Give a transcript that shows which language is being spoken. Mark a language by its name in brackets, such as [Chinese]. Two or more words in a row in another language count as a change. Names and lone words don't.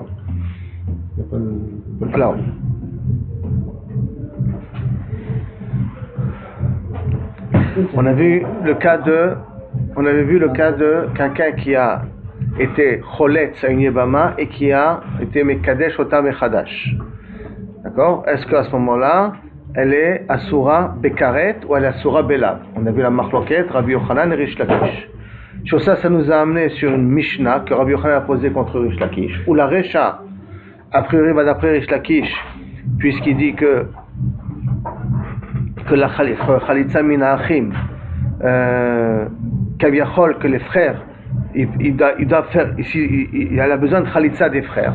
[French] Il n'y a pas de... Alors, on avait vu le cas de quelqu'un qui a été choletz à une yebama et qui a été [Hebrew] מקדש אותם מחדש. [French] D'accord? Est-ce qu'à ce moment-là, elle est [Hebrew] אסורה בכרת [French] ou elle est [Hebrew] אסורה בלאו? [French] On a vu la marloquette, Rabbi Yochanan et Rish Lakish. Sur ça nous a amené sur une Mishnah que Rabbi Yochanan a posée contre Rish Lakish, où la Recha, a priori, va d'après Rish Lakish, puisqu'il dit que la [Hebrew] חליצה מן האחים, [French] Kaviachol, que les frères, il doit faire, il a besoin de Khalitza des frères.